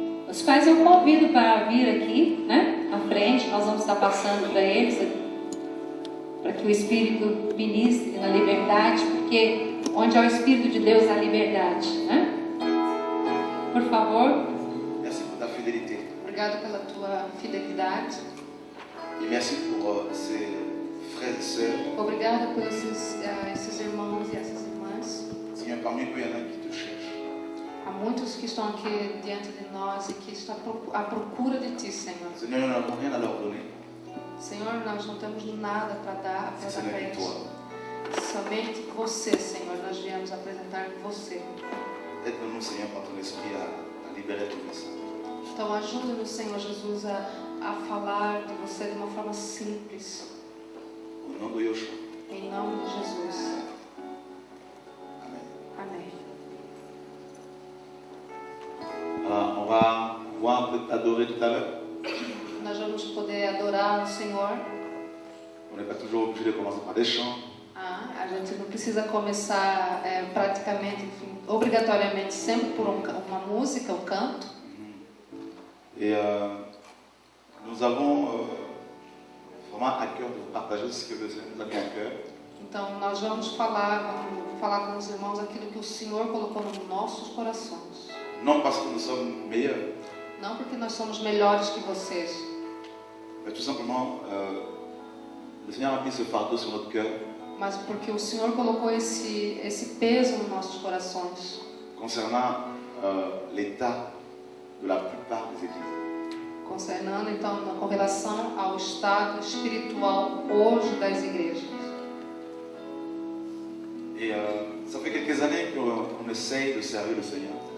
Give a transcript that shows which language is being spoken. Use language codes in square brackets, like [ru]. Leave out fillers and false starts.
[pt] Os quais eu convido para vir aqui, né? À frente, nós vamos estar passando para eles, para que o Espírito ministre na liberdade, porque onde há o Espírito de Deus há liberdade, né? Por favor. [fr] Merci pour ta fidélité. [pt] Obrigado pela tua fidelidade. [fr] Et merci pour ces frères et sœurs. [pt] Obrigado por esses irmãos e essas irmãs. [fr] Seigneur, parmi nous, il y en a qui te cherchent. [pt] Há muitos que estão aqui diante de nós e que estão à procura de Ti, Senhor. [fr] Seigneur, nous n'avons rien à leur donner. [pt] Senhor, nós não temos nada para dar [fr] C'est [pt] para [fr] seulement [pt] eles. [fr] toi. [pt] Somente você, Senhor, nós viemos apresentar você. [fr] Aide-nous, Seigneur, par ton esprit à libérer ton message. [pt] Então ajuda-nos, Senhor Jesus, a falar de você de uma forma simples. [fr] Au nom de Yoshua. [pt] Em nome de Jesus. [fr] Amen. [pt] Amém. [fr] Alors, on va pouvoir peut-être adorer tout à l'heure. [pt] Nós vamos poder adorar o Senhor. [fr] On n'est pas toujours obligé de commencer par des chants. [pt] A gente não precisa começar praticamente, enfim, obrigatoriamente, sempre por uma música, um canto. [fr] Et nous avons vraiment à cœur de partager ce que le Seigneur nous a mis à cœur. [pt] Então, nós vamos falar com os irmãos aquilo que o Senhor colocou nos nossos corações. [fr] Non parce que nous sommes meilleurs, [pt] Não porque nós somos melhores que vocês, [fr] mais tout simplement, le Seigneur a mis ce fardeau sur notre cœur [pt] mas porque o Senhor colocou esse peso nos nossos corações, [fr] concernant l'état de la plupart des églises. [pt] concernando então com relação ao estado espiritual hoje das igrejas. [fr] Et ça fait quelques années qu'on essaye de servir le Seigneur.